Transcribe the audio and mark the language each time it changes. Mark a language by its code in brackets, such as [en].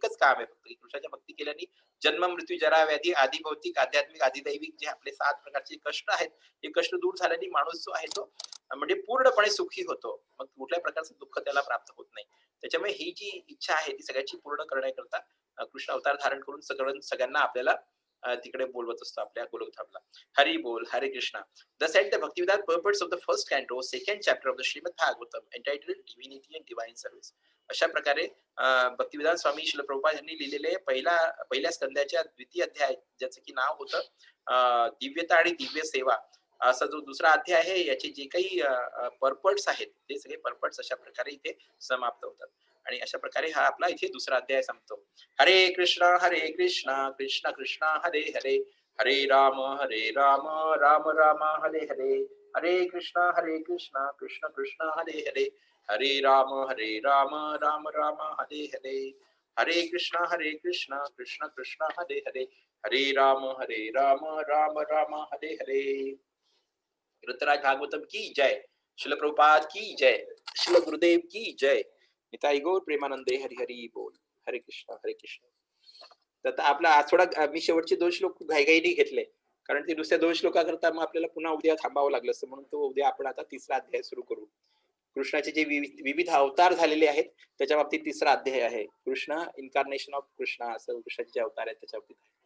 [mr] एकच काम आहे फक्त, की कृष्णाच्या भक्ती केल्याने जन्म मृत्यू जरा व्याधी आधी भौतिक आध्यात्मिक आधिदैविक जे आपले 7 प्रकारचे कष्ट आहेत, हे कष्ट दूर झाल्याने माणूस जो आहे तो म्हणजे पूर्णपणे सुखी होतो. मग कुठल्याही प्रकारचं दुःख त्याला प्राप्त होत नाही. त्याच्यामुळे ही जी इच्छा आहे ती सगळ्याची पूर्ण करण्याकरता कृष्ण अवतार धारण करून सगळ्यांना आपल्याला तिकडे बोलवत असतो आपल्या गोलोकधामला. हरी बोल, हरे Krishna. [en] Thus at the Bhaktivedanta purports of the first canto, second chapter of the Srimad Bhagavatam, entitled Divinity and Divine Service. [mr] अशा प्रकारे भक्तिवेदांत स्वामी श्रील प्रभुपाद यांनी लिहिलेले पहिल्या स्कंदाच्या द्वितीय अध्याय, ज्याचं की नाव होतं दिव्यता आणि दिव्य सेवा, असा जो दुसरा अध्याय आहे, याचे जे काही पर्पट्स आहेत ते सगळे पर्पट्स अशा प्रकारे इथे समाप्त होतात. आणि अशा प्रकारे हा आपला इथे दुसरा अध्याय संपतो. [sa] हरे कृष्णा कृष्ण कृष्ण हरे हरे, हरे राम राम राम हरे हरे, हरे कृष्णा कृष्ण कृष्ण हरे हरे, हरे राम राम राम हरे हरे, हरे कृष्णा कृष्ण कृष्ण हरे हरे, हरे राम राम राम हरे हरे. [hi] ऋतराज भागवतम की जय, शिल प्रभुपाद की जय, शिल गुरुदेव की जय. [bn] निताई गौर प्रेमानंदे. हरी हरी बोल. हरे कृष्ण हरे कृष्ण. [mr] तर आपला आज थोडा मी शेवटचे 2 श्लोक घाईघाईने घेतले, कारण ते दुसऱ्या 2 श्लोकाकरता मग आपल्याला पुन्हा उद्या थांबावं लागलं असतं, म्हणून तो उद्या आपण आता तिसरा अध्याय सुरू करू. कृष्णाचे जे विविध अवतार झालेले आहेत त्याच्या बाबतीत तिसरा अध्याय आहे. कृष्णा [en] incarnation of Krishna [mr] असं कृष्णाचे जे अवतार आहेत त्याच्या बाबतीत.